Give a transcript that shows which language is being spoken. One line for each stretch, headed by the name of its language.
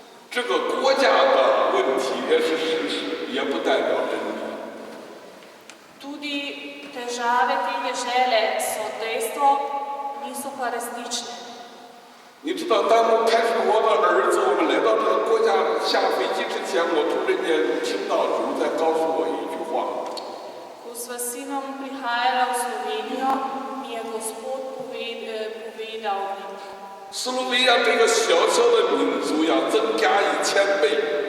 Chinese: 这个国家的问题也是事实，也不代表真理。
Slovenian: Tudi težave te dežele so dejstvo, niso pa resnične.
Chinese: 你知道，当开始我的儿子，我们来到这个国家下飞机之前，我突然间听到主在告诉我一句话。
Slovenian: Ko sva s sinom prihajala v Slovenijo, mi je Gospod povedal,
Chinese: 斯洛维亚这个小小的民族要增加1000倍。